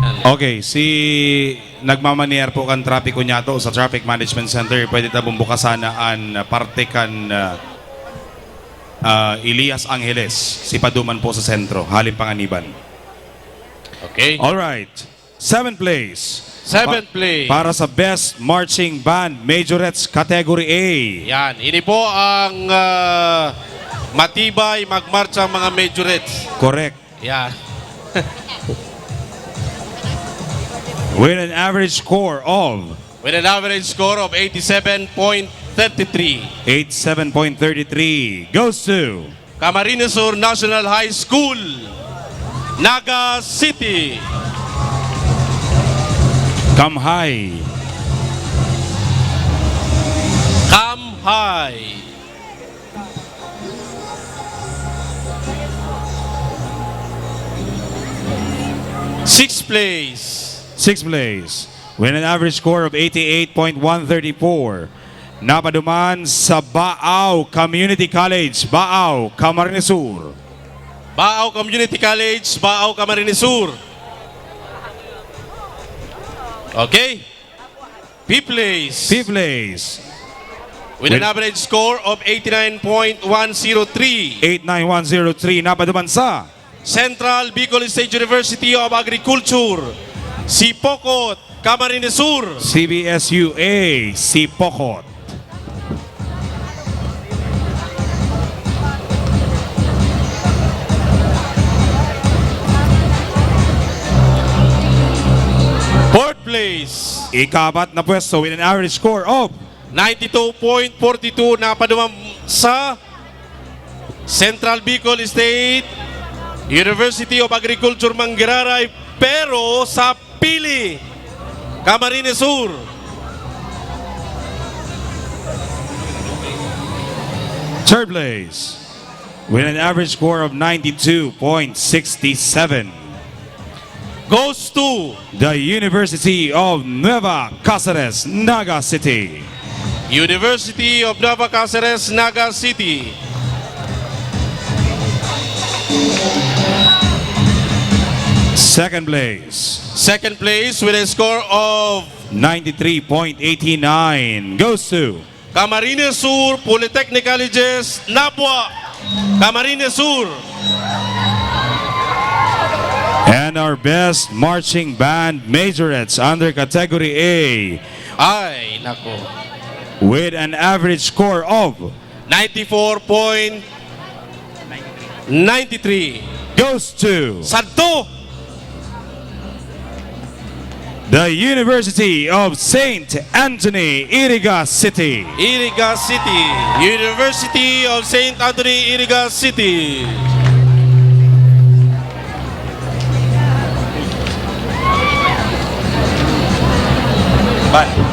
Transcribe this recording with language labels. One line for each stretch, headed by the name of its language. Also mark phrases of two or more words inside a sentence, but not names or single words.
Bikol: Okay, si nagmamanier po kan trapiko niya to sa Traffic Management Center. Pwede ta bumbukasan an parte kan Elias Angeles. Si Paduman po sa sentro, halin panganiban. Okay.
English: Alright, 7th place. 7th place.
Bikol: Para sa Best Marching Band, Majorettes Category A. Yan, ini po ang matibay magmarcha mga majorettes. Correct. Yan.
English: With an average score of 87.33. 87.33 goes to Camarines Sur National High School, Naga City.
Bikol: Kamhay. Kamhay.
English: Sixth place. With an average score of 88.134.
Bikol: Napaduman sa Baaw Community College, Baaw, Camarines Sur. Baaw Community College, Baaw, Camarines Sur. Okay.
English: Fifth place. With an average score of 89.103. 89103.
Bikol: Napaduman sa Central Bicol State University of Agriculture, Sipokot, Camarines Sur. CBSUA, Sipokot.
English: Fourth place.
Bikol: Ikapat na pwesto
English: with an average score of
Bikol: 92.42 na padumam sa Central Bicol State University of Agriculture Manggaray, pero sa Pili, Camarines Sur.
English: Third place with an average score of 92.67 goes to the University of Nueva Cáceres, Naga City. University of Nueva Cáceres, Naga City. Second place with a score of 93.89 goes to Camarines Sur Polytechnic Colleges, Napua, Camarines Sur. And our Best Marching Band Majorettes under Category A.
Bikol: Ay, nako.
English: With an average score of 94.93 goes to Santo, the University of St. Anthony, Iriga City. Iriga City. University of St. Anthony, Iriga City. Ban.